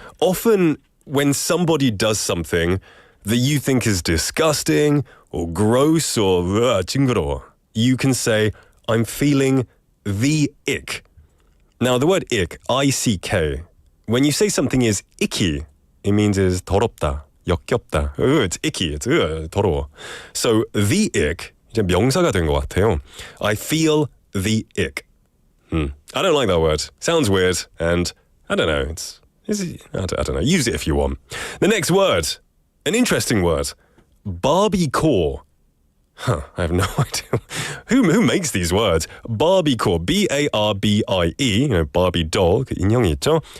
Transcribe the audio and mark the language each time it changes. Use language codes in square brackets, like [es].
[en] Often when somebody does something that you think is disgusting or gross or [ko] 징그러워, [en] you can say, I'm feeling the ick. Now, the word ick, I-C-K, when you say something is icky, it means is [ko] 더럽다, 역겹다. [en] It's icky, it's [ko] 더러워. [en] So, the ick, [ko] 이제 명사가 된 것 같아요. [en] I feel the ick. I don't like that word. Sounds weird, and I don't know. I don't know. Use it if you want. The next word, an interesting word, Barbie-core. I have no idea. Who makes these words? Barbie-core, B-A-R-B-I-E, Barbie doll, [ko] 그 인형이 있죠?